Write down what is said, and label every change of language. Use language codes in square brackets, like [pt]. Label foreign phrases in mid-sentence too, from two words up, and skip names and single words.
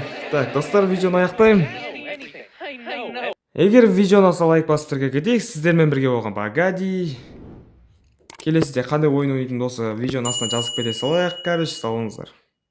[kk] Так, достар, видеоны аяктайм. [en] I know. [kk] Эгер видео ұнаса лайк басып кетейік. Сіздермен бірге болған Багади. Келесіде қандай ойын ойнайтын болса видеоның астына жазып кете салайық. Короче, салыңыздар.